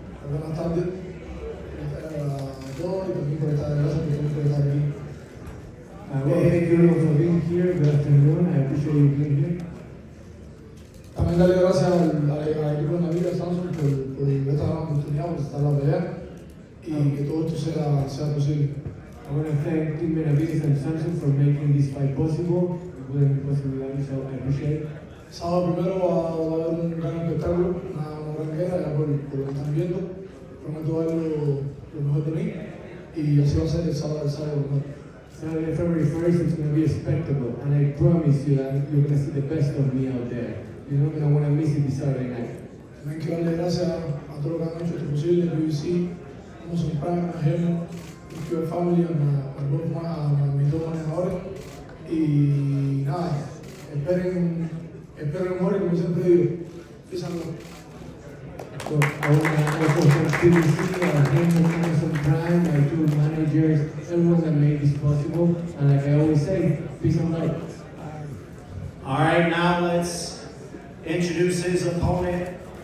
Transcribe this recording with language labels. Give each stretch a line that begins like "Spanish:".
Spanish: Buenas tardes a todos y también por estar, gracias por estar aquí.
English: Well, thank you all for being here. Good afternoon. I appreciate you being here.
Spanish: También darle gracias al equipo de Benavidez, Samson, por esta gran oportunidad, por estar en la pelea y que todo esto sea posible.
English: I want to thank Team Benavidez and Samson for making this fight possible. It wouldn't be possible without you, so I appreciate it.
Spanish: Sábado primero va a haber un gran espectáculo, una gran guerra, ya por lo que están viendo. Prometo dar lo mejor de mí y así va a ser el sábado mejor.
English: Saturday, February 1st, it's going to be a spectacle, and I promise you that you're going to see the best of me out there. You're not going to want to miss it this Saturday night.
Spanish: También quiero darle gracias a todos los que han hecho esto posible, a BBC, Amazon Prime, a Hemo, a Cuba Family, a mis dos manejadores. Y nada, esperen el mejor, como siempre digo. Písanlo.
English: So I want to also thank PBC, Amazon Prime, my 2 managers, everyone that made this possible. And like I always say, peace and love. All right, now let's introduce his opponent.